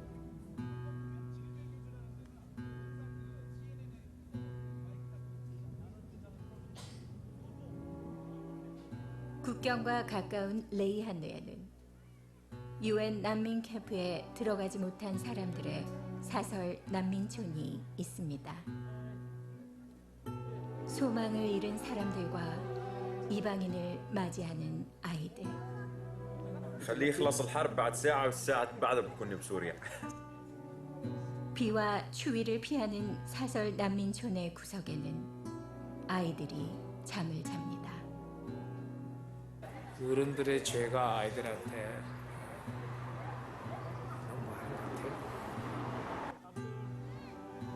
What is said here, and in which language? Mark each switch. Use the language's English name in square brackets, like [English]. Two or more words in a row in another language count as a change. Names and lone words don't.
[Korean] 국경과 가까운 레이하느에는 UN 난민 캠프에 들어가지 못한 사람들의 사설 난민촌이 있습니다. 소망을 잃은 사람들과 이방인을 맞이하는 아이들. [Arabic] خليه يخلص الحرب بعد ساعة والساعة بعدها بكون بسوريا. [Korean] 비와 추위를 피하는 사설 난민촌의 구석에는 아이들이 잠을 잡니다. 어른들의 죄가 아이들한테 너무 많은 것 같아요.